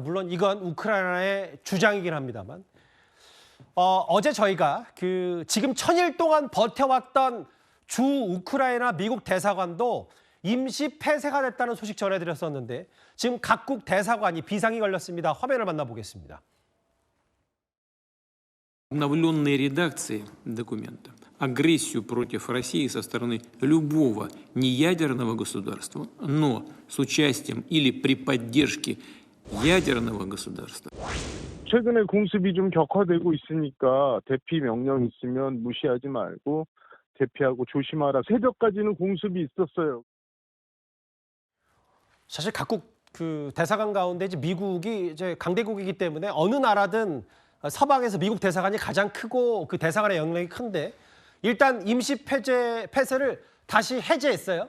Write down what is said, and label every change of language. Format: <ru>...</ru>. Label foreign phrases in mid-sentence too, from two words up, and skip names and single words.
<ko>물론 이건 우크라이나의 주장이긴 합니다만 어제 저희가 지금 1000일 동안 버텨왔던 주 우크라이나 미국 대사관도 임시 폐쇄가 됐다는 소식 전해드렸었는데 지금 각국 대사관이 비상이 걸렸습니다. 화면을 만나보겠습니다.</ko> <ru>Обновленные редакции документа агрессию против России со стороны любого неядерного государства, но с участием или при поддержке ядерного государства.</ru> <ko>최근에 공습이 좀 격화되고 있으니까 대피 명령 있으면 무시하지 말고 대피하고 조심하라. 새벽까지는 공습이 있었어요. 사실 각국 그 대사관 가운데 이제 미국이 이제 강대국이기 때문에 어느 나라든 서방에서 미국 대사관이 가장 크고 그 대사관의 영향력이 큰데 일단 임시 폐쇄를 다시 해제했어요.</ko>